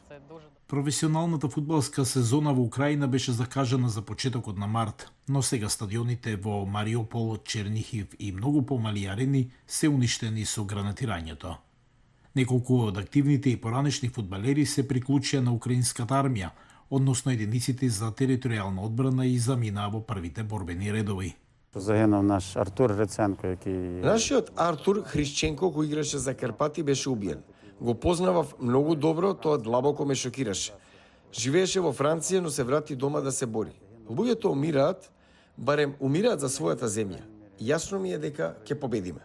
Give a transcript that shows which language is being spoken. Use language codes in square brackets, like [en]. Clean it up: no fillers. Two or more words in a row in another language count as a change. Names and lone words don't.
[mk] Професионалната фудбалска сезона во Украина беше закажана за почетокот на март, но сега стадионите во Мариупол, Чернихив и многу помали арени се уништени со гранатирањето. Неколку од активните и поранешни фудбалери се приклучија на украинската армија, односно единиците за територијална одбрана и заминаа во првите борбени редови. [uk] Загинув наш Артур Гриценко, який... [mk] Нашиот Артур Хришченко, кој играше за Карпати, беше убиен. Го познавав многу добро, тоа длабоко ме шокираше. Живееше во Франција, но се врати дома да се бори. Луѓето умираат, барем умираат за својата земја. Јасно ми е дека ќе победиме.